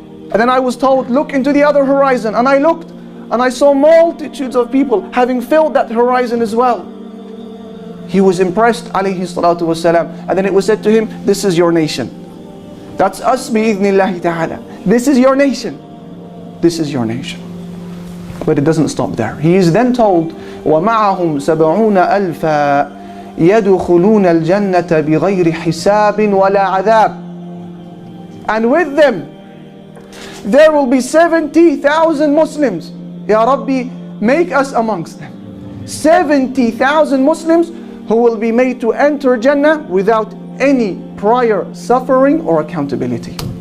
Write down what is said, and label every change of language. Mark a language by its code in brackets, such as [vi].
[en] And then I was told, look into the other horizon, and I looked and I saw multitudes of people having filled that horizon as well. He was impressed alayhi salatu wasalam, and then it was said to him, this is your nation. That's us bi'idhnillahi ta'ala. This is your nation. This is your nation. But it doesn't stop there. He is then told, [ar] وَمَعَهُمْ سَبْعُونَ أَلْفًا يَدُخُلُونَ الْجَنَّةَ بِغَيْرِ حِسَابٍ وَلَا عَذَابٍ. [en] And with them there will be 70,000 Muslims. Ya Rabbi, make us amongst them. 70,000 Muslims who will be made to enter Jannah without any prior suffering or accountability.